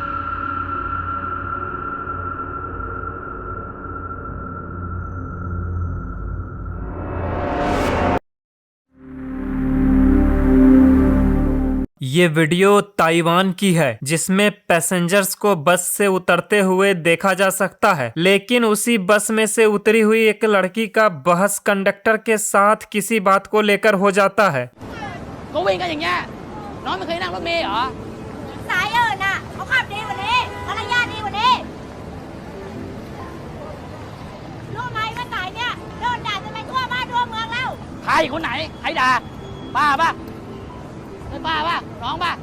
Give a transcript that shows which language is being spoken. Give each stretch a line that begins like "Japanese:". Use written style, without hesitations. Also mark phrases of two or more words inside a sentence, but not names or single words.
Hindi: ये वीडियो ताइवान की है जिसमें पैसेंजर्स को बस से उतरते हुए देखा जा सकता है, लेकिन उसी बस में से उतरी हुई एक लड़की का बहस कंडक्टर के साथ किसी बात को लेकर हो जाता है।
Thai: ก็วิ่งกันอย่างเงี้ยน้องไม่เคยนั่งรถเมล์เหรอ สายอื่นน่ะเขาขับดีกว่านี้มารยาทดีกว่านี้รู้ไหมว่าสายเนี่ยโดนด่าจนไปทั่วบ้านทั่วเมืองแล้ว ใครคนไหนใครด่าป้าป่ะเป็นป้าป่ะน้องป่ะ